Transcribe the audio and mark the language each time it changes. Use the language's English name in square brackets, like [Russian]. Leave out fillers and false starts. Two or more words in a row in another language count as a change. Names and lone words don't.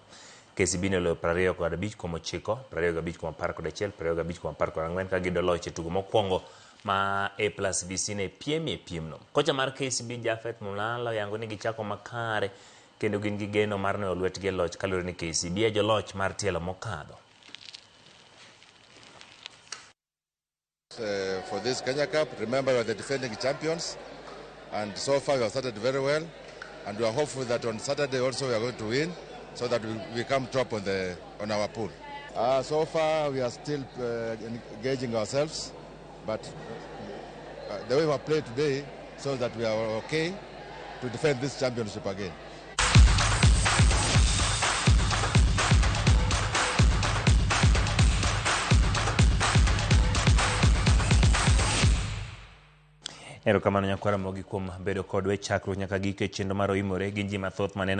[Luo (Kenya and Tanzania)] KCB ne loyo 25-9, 25-11, 25-14 ka gido loch e tugo mokwongo ma A+BC ne piemno. Kocha mar KCB Jafet Mulalo yango ni gichako makare kendo gin gi geno mar ne lwetgi loch kalure ni KCB e joloch mar tielo mokadho. [English] For this Kenya Cup, remember we are the defending champions, and so far we have started very well, and we are hopeful that on Saturday also we are going to win, so that we come top on our pool. So far we are still engaging ourselves, but the way we have played today shows that we are okay to defend this championship again. [Luo (Kenya and Tanzania)] Erokamano nyakwara mogi kuom bedo kodwa chakruok nyaka gike chenro mar oimore gi ji mathoth maneno.